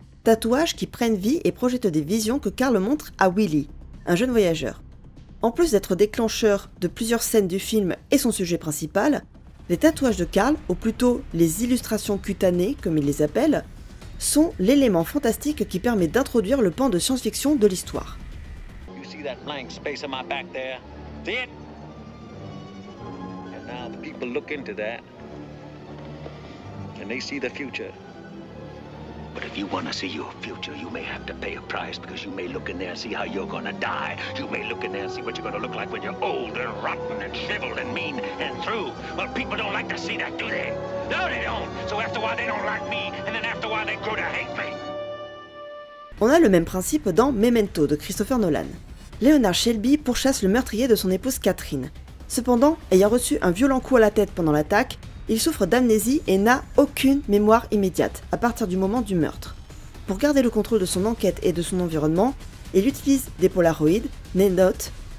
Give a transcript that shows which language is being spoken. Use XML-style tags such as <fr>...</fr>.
<fr>Tatouages qui prennent vie et projettent des visions que Carl montre à Willie, un jeune voyageur. En plus d'être déclencheur de plusieurs scènes du film et son sujet principal, les tatouages de Carl, ou plutôt les illustrations cutanées comme il les appelle, sont l'élément fantastique qui permet d'introduire le pan de science-fiction de l'histoire.</fr> <en>You see that blank space on my back there? See it? And now the people look into that and they see the future. But if you want to see your future, you may have to pay a price because you may look in there and see how you're going to die. You may look in there and see what you're going to look like when you're old and rotten and shriveled and mean and through. Well, people don't like to see that, do they? No, they don't. So after a while, they don't like me, and then after a while, they grow to hate me.</en> <fr>On a le même principe dans Memento de Christopher Nolan. Leonard Shelby pourchasse le meurtrier de son épouse Catherine. Cependant, ayant reçu un violent coup à la tête pendant l'attaque, il souffre d'amnésie et n'a aucune mémoire immédiate à partir du moment du meurtre. Pour garder le contrôle de son enquête et de son environnement, il utilise des polaroïdes, des notes,</fr>